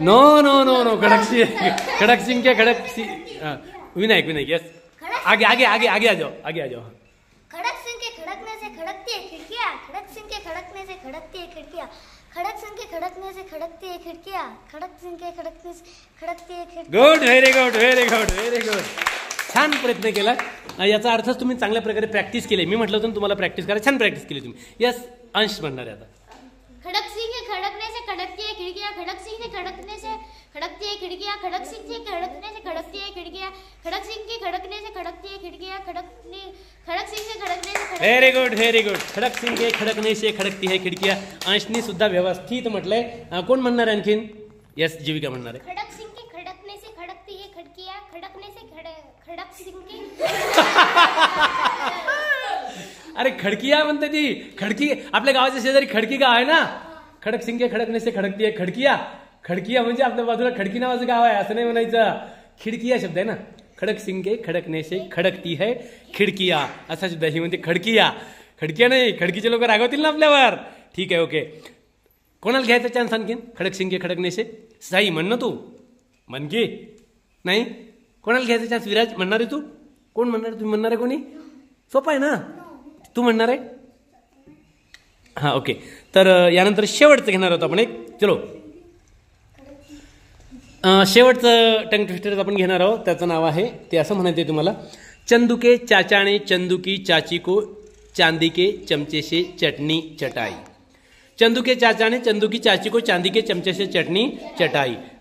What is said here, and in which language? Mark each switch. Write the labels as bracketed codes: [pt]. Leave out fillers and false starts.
[en] no no no no, [hi] खड़क सिंह के खड़क Vinayak Vinayak yes. आगे आगे आगे आगे आ जाओ, आगे आ जाओ. खड़क सिंह के खड़कने से खड़कती है खिड़कियाँ, खड़क सिंह के खड़कने से खड़कती है खिड़कियाँ, खड़क सिंह के खड़कने से खड़कती है खिड़कियाँ, खड़क सिंह के खड़कने से खड़कती है खिड़कियाँ. [en] Good, very good very good very good. [mr] छान प्रयत्न केला. याचा अर्थच तुम्ही चांगल्या प्रकारे प्रॅक्टिस केली. मी म्हटलं होतं तुम्हाला प्रॅक्टिस करा, छान प्रॅक्टिस केली तुम्ही. यस, अंश म्हणणार आहे आता. [hi] खड़क सिंह के खड़कने से खड़कती है खिड़कियाँ, खड़क सिंह के खड़कने से खड़कती है खिड़कियाँ, खड़क सिंह के खड़कने से खड़कती है खिड़कियाँ, खड़क सिंह के खड़कने से खड़कती है खिड़कियाँ, खड़क सिंह के खड़कने से [en] Very good very good. [hi] खडक सिंग के खडकने से खडकती है खिडकिया. [mr] अंशनी सुद्धा व्यवस्थित म्हटलंय. कोण म्हणणार आहे आणखीन? यस, जीविका म्हणणार आहे. [hi] खड़क सिंह के खड़कने से खड़कती है खिड़कियाँ, खड़कने से खड़क सिंह के. [mr] अरे खडकिया म्हणते ती. खडकी आपल्या गावाच्या शेजारी खडकी गाव आहे ना. [hi] खडक सिंग के खडकने से खडकती है खडकिया. [mr] खडकिया म्हणजे आपल्या बाजूला खडकी नावाचं गाव आहे, असं नाही म्हणायचं. खिडकिया शब्द आहे ना. [hi] खडक सिंग के खडकने से खडकती है खिडकिया [mr] असा शब्द. ही म्हणते खडकिया. खडकिया नाही, खडकीचे लोक रागवतील ना आपल्यावर. ठीक आहे, ओके. कोणाला घ्यायचा चान्स आणखीन? [hi] खडक सिंग के खडकने से [mr] साई म्हण ना तू. म्हण की नाही. कोणाला घ्यायचा चान्स? विराज म्हणणार आहे तू? कोण म्हणणार? तुम्ही म्हणणार आहे कोणी? सोपं आहे ना. तू म्हणणार आहे? हां, ओके. तर यानंतर शेवटचं घेणार आहोत आपण एक. चलो, शेवटचं टंग ट्विस्टर आपण घेणार आहोत. त्याचं नाव आहे, ते असं म्हणायचं आहे तुम्हाला. [hi] चंदू के चाचा ने चंदू की चाची को चांदी के चमचे से चटनी चटाई. चंदू के चाचा ने चंदू की चाची को चांदी के चमचे से चटनी चटाई.